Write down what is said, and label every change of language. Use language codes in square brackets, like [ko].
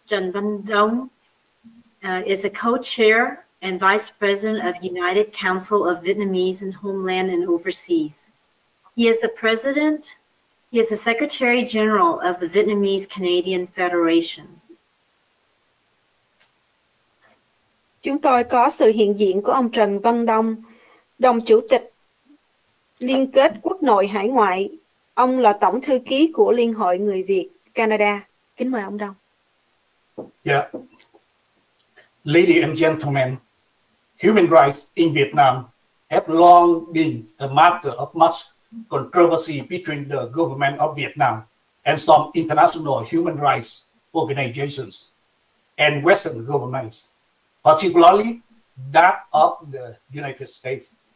[en] Trần Văn Đông, is the co-chair and vice president of United Council of Vietnamese in Homeland and Overseas. He is the president. He is the Secretary General of the Vietnamese Canadian Federation. [vi] Chúng tôi có sự hiện diện của ông Trần Văn Đông, đồng chủ tịch Liên kết Quốc nội Hải ngoại. Ông là tổng thư ký của Liên hội Người Việt Canada. Kính mời ông Đông. [en] Yeah. Ladies and gentlemen, human rights in Vietnam have long been a matter of much controversy between the government of Vietnam and some international human rights organizations and Western governments, particularly that of the United States.